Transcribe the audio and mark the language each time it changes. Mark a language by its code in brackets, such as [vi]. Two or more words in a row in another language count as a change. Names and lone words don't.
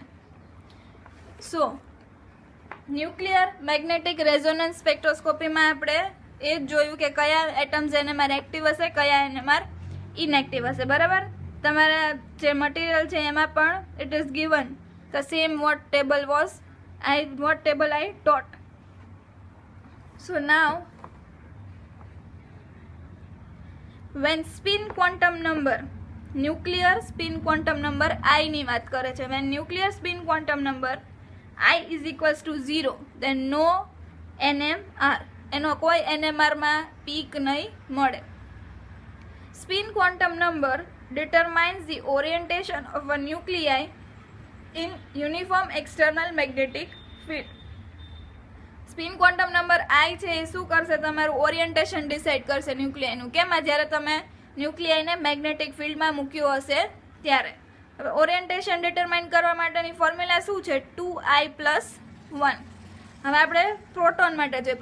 [en] so nuclear magnetic resonance [gu] સ્પેક્ટ્રોસ્કોપીમાં આપણે એ જ જોયું કે કયા એટમ્સ NMR એક્ટિવ હશે, કયા NMR ઇનએક્ટિવ હશે. બરાબર. તમારા જે મટીરિયલ છે એમાં પણ [en] it is given the same what table I taught. So now when spin quantum number, nuclear spin quantum number I [gu] ની વાત કરે છે. [en] when nuclear spin quantum number I is equals to 0, then no NMR. [gu] એનો કોઈ NMR માં પીક નહીં મળે. [en] Spin quantum number determines the orientation of a nuclei in uniform external magnetic field. spin quantum number [gu] I છે એ શું કરશે? તમારું [en] orientation decide [gu] કરશે ન્યુક્લિયાનું. કેમાં? જ્યારે તમે ન્યુક્લિયાને મેગ્નેટિક ફિલ્ડમાં મૂક્યું હશે ત્યારે. હવે [en] orientation determine [gu] કરવા માટેની ફોર્મ્યુલા શું છે? 2I+1. હવે આપણે પ્રોટોન માટે જોઈએ.